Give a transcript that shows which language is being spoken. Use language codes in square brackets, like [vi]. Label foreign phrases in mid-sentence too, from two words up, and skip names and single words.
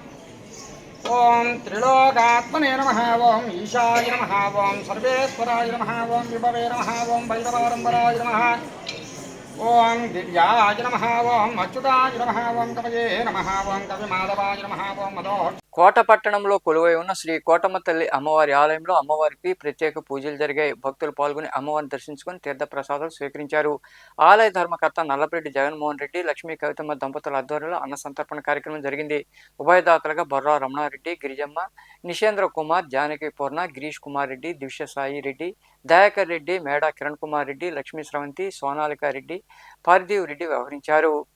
[sa] ओं त्रिलोकात्मने नमः ओं ईशाय नमः ओं सर्वेश्वराय नमः ओं विभवे नमः ओं भैरवारम्बराय नमः ओं दिव्याय नमः ओं अच्युताय नमः ओं कवये नमः ओं कविमाधवाय नमः ओं मदो [te] కోట పట్టణంలో కొలువై ఉన్న శ్రీ కోటమ్మ తల్లి అమ్మవారి ఆలయంలో అమ్మవారికి ప్రత్యేక పూజలు జరిగాయి. భక్తులు పాల్గొని అమ్మవారిని దర్శించుకొని తీర్థ ప్రసాదాలు స్వీకరించారు. ఆలయ ధర్మకర్త నల్లపరెడ్డి జగన్మోహన్ రెడ్డి, లక్ష్మీ కవితమ్మ దంపతుల ఆధ్వర్యంలో అన్న సంతర్పణ కార్యక్రమం జరిగింది. ఉభయదాతలుగా బొర్రా రమణారెడ్డి, గిరిజమ్మ, నిషేంద్ర కుమార్, జానకి పూర్ణ, గిరీష్ కుమార్ రెడ్డి, దివ్య సాయి రెడ్డి, దయాకర్ రెడ్డి, మేడా కిరణ్ కుమార్ రెడ్డి, లక్ష్మీ స్రవంతి, సోనాలికా రెడ్డి, పార్థివ్ రెడ్డి వ్యవహరించారు.